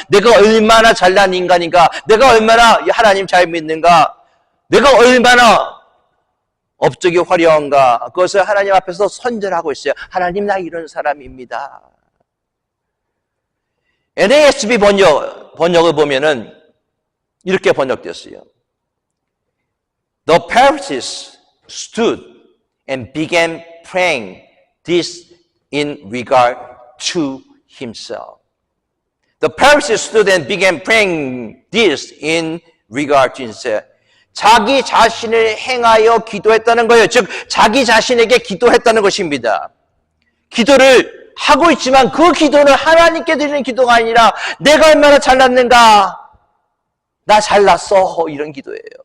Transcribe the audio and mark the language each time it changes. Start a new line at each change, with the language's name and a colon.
Korean: 내가 얼마나 잘난 인간인가, 내가 얼마나 하나님 잘 믿는가, 내가 얼마나 업적이 화려한가, 그것을 하나님 앞에서 선전하고 있어요. 하나님 나 이런 사람입니다. NASB 번역을 보면은 이렇게 번역됐어요.
English: The Pharisees stood and began praying this in regard to himself. The Pharisees stood and began praying this in regard to himself.
Korean: 자기 자신을 행하여 기도했다는 거예요. 즉 자기 자신에게 기도했다는 것입니다. 기도를 하고 있지만 그 기도는 하나님께 드리는 기도가 아니라 내가 얼마나 잘났는가, 나 잘났어, 이런 기도예요.